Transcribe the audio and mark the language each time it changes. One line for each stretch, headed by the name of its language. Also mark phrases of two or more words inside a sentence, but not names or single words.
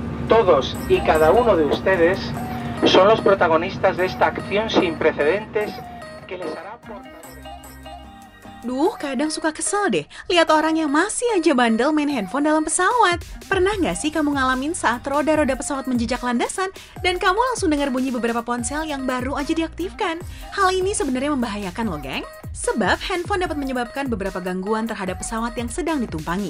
Spanish: todos y cada uno de ustedes son los protagonistas de esta acción sin precedentes que les hará portadores.
Indonesian: Duh, kadang suka kesel deh lihat orang yang masih aja bandel main handphone dalam pesawat. Pernah nggak sih kamu ngalamin saat roda-roda pesawat menjejak landasan dan kamu langsung dengar bunyi beberapa ponsel yang baru aja diaktifkan? Hal ini sebenarnya membahayakan loh, geng. Sebab handphone dapat menyebabkan beberapa gangguan terhadap pesawat yang sedang ditumpangi.